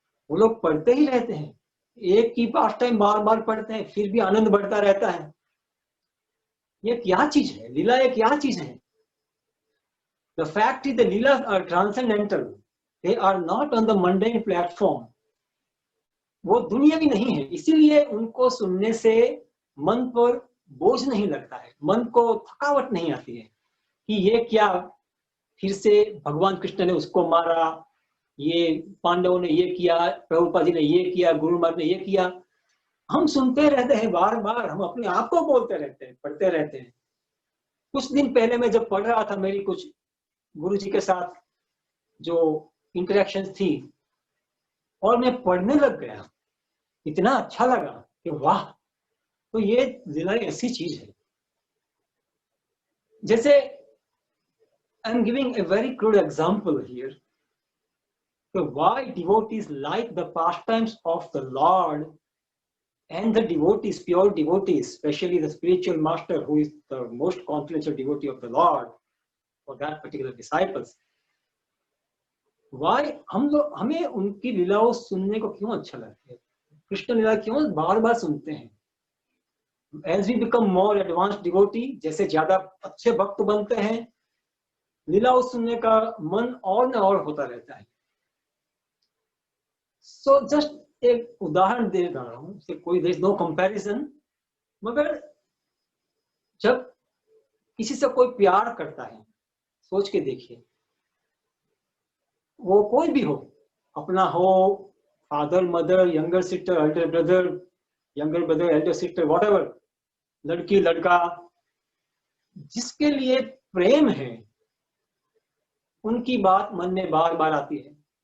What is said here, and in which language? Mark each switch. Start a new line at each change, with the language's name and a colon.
Hindi: वो लोग पढ़ते ही रहते हैं, एक ही पास टाइम बार बार पढ़ते हैं, फिर भी आनंद बढ़ता रहता है। ये क्या चीज है, लीला ये क्या चीज है?
English: The fact is the Leelas are transcendental. They are not on the mundane platform.
Hindi: वो दुनियावी नहीं है, इसीलिए उनको सुनने से मन पर बोझ नहीं लगता है, मन को थकावट नहीं आती है कि ये क्या, फिर से भगवान कृष्ण ने उसको मारा, ये पांडवों ने ये किया, प्रभुपाद जी ने ये किया, गुरु महाराज ने ये किया। हम सुनते रहते हैं बार बार, हम अपने आप को बोलते रहते हैं, पढ़ते रहते हैं। कुछ दिन पहले मैं जब पढ़ रहा था, मेरी कुछ गुरु जी के साथ जो इंटरेक्शन थी, और मैं पढ़ने लग गया, इतना अच्छा लगा कि वाह, तो ये लीला ऐसी चीज है।
English: जैसे I am giving a very crude example here, why devotees like the pastimes of the Lord, and the devotees, pure devotees, especially the spiritual master who is the most confidential devotee of the Lord for that particular disciples, why
Hindi: हमें उनकी लीलाओं सुनने को क्यों अच्छा लगता है, कृष्ण लीला क्यों बार बार सुनते हैं?
English: As we become more advanced devotee,
Hindi: जैसे ज्यादा अच्छे भक्त बनते हैं, लीलाओं सुनने का मन और न और होता रहता है। So just एक उदाहरण दे रहा हूँ, कोई
English: there is no comparison,
Hindi: मगर जब किसी से कोई प्यार करता है, सोच के देखिए, वो कोई भी हो, अपना हो, father mother, younger sister, Elder brother, younger brother, Elder sister, whatever, लड़की लड़का, जिसके लिए प्रेम है, उनकी बात मन में बार बार आती है।